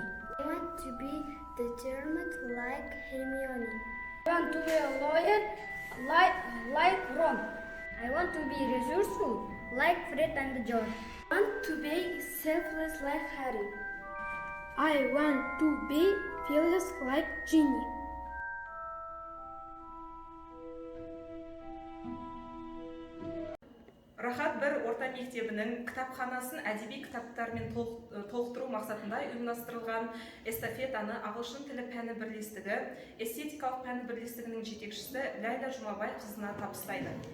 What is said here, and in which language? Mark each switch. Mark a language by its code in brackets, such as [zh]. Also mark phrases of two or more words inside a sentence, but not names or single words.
[en] I want to be determined like Hermione. I want to be a lawyer like Ron. I want to be resourceful like Fred and George. I want to be selfless like Harry. I want to be fearless like Ginny. [kk] Рахат бір орта мектебінің кітапханасын әдеби кітаптармен толықтыру мақсатында ұйымдастырылған эстафетаны Ағылшын тілі пәні бірлестігі, эстетикалық пәні бірлестігінің жетекшісі Ләйла Жұмабай қызына табыстайды.